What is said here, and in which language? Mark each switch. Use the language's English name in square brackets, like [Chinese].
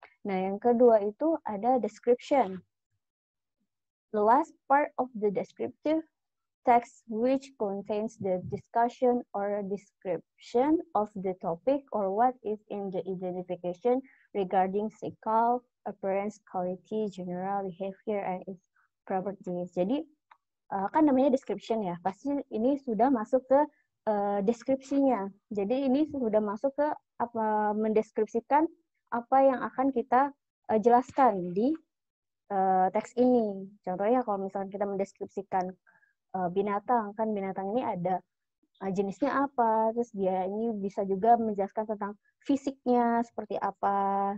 [Indonesian] Nah, yang kedua itu ada description. [English] The last part of the descriptive text which contains the discussion or description of the topic or what is in the identification regarding physical appearance, quality, general behavior, and its properties. [Indonesian] Jadi, kan namanya description ya, pasti ini sudah masuk ke deskripsinya. Jadi ini sudah masuk ke mendeskripsikan apa yang akan kita jelaskan di teks ini. Contohnya kalau misalnya kita mendeskripsikan binatang, kan binatang ini ada jenisnya apa, terus dia ini bisa juga menjelaskan tentang fisiknya seperti apa.